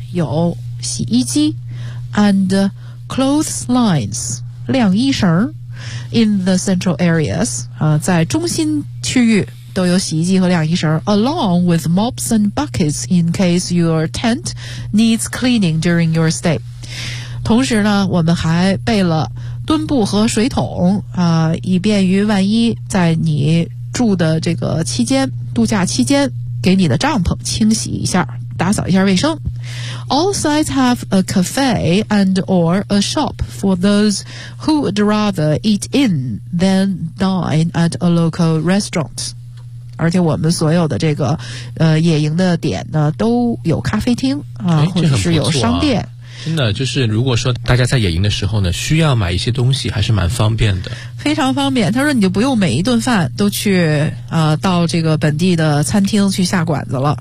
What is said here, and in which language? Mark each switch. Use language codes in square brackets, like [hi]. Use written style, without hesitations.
[zh] 有洗衣机 [en] and clothes lines, [zh] 晾衣绳 [en] in the central areas. [zh] 在中心区域都有洗衣机和晾衣绳 [en] along with mops and buckets in case your tent needs cleaning during your stay. [zh] 同时呢我们还备了墩布和水桶以便于万一在你住的这个期间，度假期间，给你的帐篷清洗一下，打扫一下卫生。 [en] All sites have a cafe and or a shop for those who would rather eat in than dine at a local restaurant. [zh] 而且我们所有的这个野营的点呢都有咖啡厅或者是有商店。真的就是如果说大家在野营的时候呢需要买一些东西还是蛮方便的。非常方便，他说你就不用每一顿饭都去到这个本地的餐厅去下馆子了。